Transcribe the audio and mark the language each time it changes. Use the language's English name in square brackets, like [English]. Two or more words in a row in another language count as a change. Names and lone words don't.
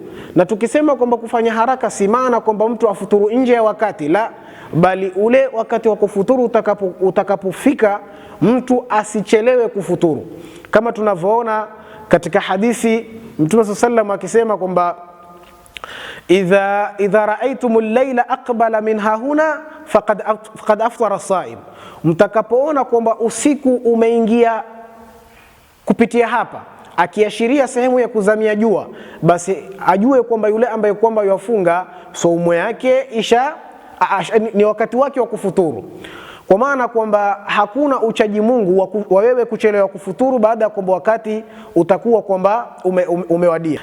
[Swahili] Na tukisema kwamba kufanya haraka si maana kwamba mtu afuturu nje ya wakati, la, bali ule wakati wa kufuturu utakapofika mtu asichelewe kufuturu, kama tunavyoona katika hadithi Mtume SAW akisema kwamba [Arabic] إذا رأيتم الليل أقبل من هاهنا فقد أفطر الصائم, [Swahili] mtakapoona kwamba usiku umeingia kupitia hapa, akiashiria sehemu ya kuzamia jua, basi ajue kwamba yule ambaye kwamba yafunga saumu yake ni wakati wake wa kufuturu. Kwa maana kwamba hakuna uchaji Mungu wa wewe kuchelewa kufuturu baada ya kwamba wakati utakuwa kwamba umewadia.